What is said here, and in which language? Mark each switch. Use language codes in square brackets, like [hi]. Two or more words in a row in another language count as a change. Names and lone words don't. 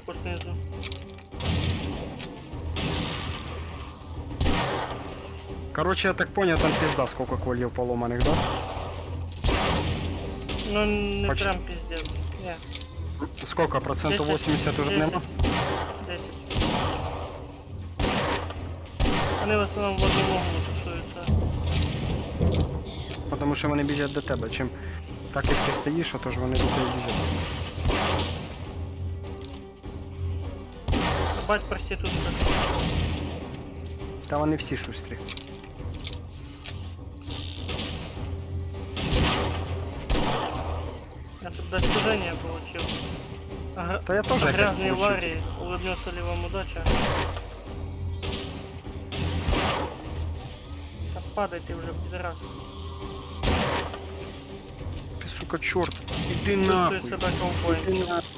[uk] яку снизу. [ru] Короче, я так понял, там пизда сколько кольев поломаних, да? [uk] Ну не [ru] Почти. [uk] прям пиздец. Ні, [ru] Сколько? Процентов 10, 80 уже 10. [uk] нема? 10. Вони в основному в одну ногу тусуються. Потому що вони біжать до тебе. Чим так як ти стоїш, то ж вони до тебе біжать. [ru] Бать проститутка. [uk] Та вони всі шустрі. [ru] Я тут достижение получил. [uk] Та я теж [ru] Грязный [uk] получив. [ru] Ларри, улыбнется ли вам удача? Да падай ты уже, пидорас. [uk] Ти, сука, чорт. Іди [ru] Чувствуй [uk] нахуй. [ru] себя ковбоем. [uk] Іди нахуй.